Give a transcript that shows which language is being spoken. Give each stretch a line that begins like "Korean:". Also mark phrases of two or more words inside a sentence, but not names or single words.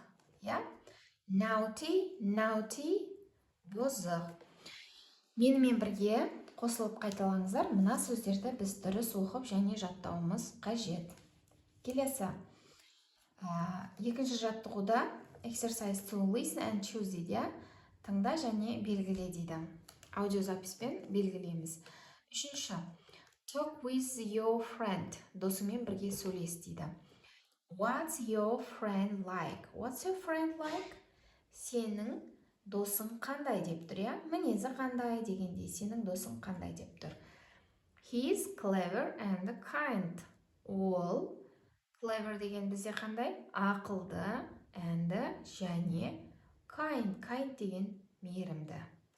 English: Naughty, naughty, бұзық.
Kazakh: Менімен бірге қосылып қайталаңыздар. Мына сөздерді біз дұрыс оқып және жаттауымыз қажет. Келесі. Екінші жаттығуда
English: exercise to listen and choose
Kazakh: дейді. Тыңда және белгіле дейді. Аудиозаписпен белгілейміз. Үшінші.
English: Talk with your friend.
Kazakh: Досымен бірге сөйлес дейді.
English: What's your friend like? What's your friend like?
Kazakh: Сенің досың қандай деп тұр, Мінезі қандай дегенде сенің досың қандай деп тұр.
English: He's clever and kind.
Kazakh: Ол clever деген бізде қандай? Ақылды and және kind. Kind деген мейірімді.